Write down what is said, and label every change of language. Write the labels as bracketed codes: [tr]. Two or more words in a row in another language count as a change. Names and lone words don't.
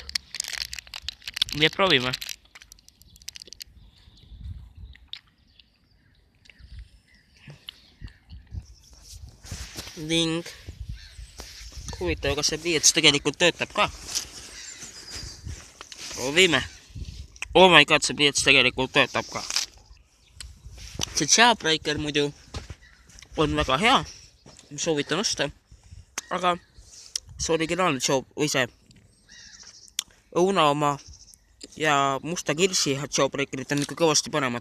[et] Nii et proovime. Ning huvitav, kas see pliiats tegelikult töötab ka. Proovime. [en] Oh my god, [et] see pliiats tegelikult töötab ka. See Jawbreaker muidu on väga hea. Ma soovitan osta. Aga see originaalne või see õuna oma ja musta kirsi Jawbreakerit on ikka kõvasti panemad.